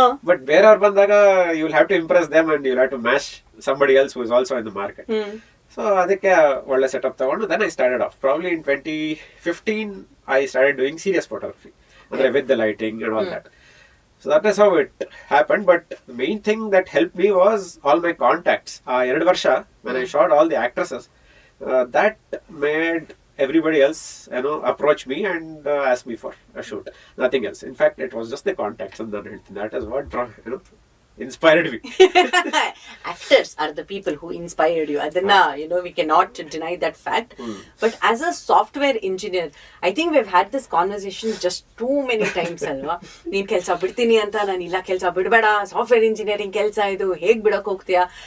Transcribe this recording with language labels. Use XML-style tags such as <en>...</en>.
<en>but</en> <kn>ಬೇರೆಯವ್ರು ಬಂದಾಗ</kn> <en>You will have to impress them and you will have to match somebody else who is also in the market. So</en> <kn>ಅದಕ್ಕೆ ಒಳ್ಳೆ setup ತಗೊಂಡು</kn> <en>then I started off. Probably in 2015 I started doing serious photography, ಅಂದ್ರೆ with the lighting and all that. So that is how it happened. But the main thing that helped me was all my contacts. 2 ವರ್ಷ when I shot all the actresses, that made everybody else, approach me and ask me for a shoot. Nothing else. In fact, it was just the contacts, and that is what inspired me. Actors are the people who inspired you. Adanna, we cannot deny that fact. But as a software engineer, I think we've had this conversation just too many times alva.</en> <kn>ನೀನ್ ಕೆಲಸ ಬಿಡ್ತೀನಿ ಅಂತ, ನಾನು ಇಲ್ಲ ಕೆಲಸ ಬಿಡಬೇಡ, software engineering ಕೆಲಸ ಇದು ಹೇಗ್ ಬಿಡಕ್ ಹೋಗ್ತೀಯಾ?</kn>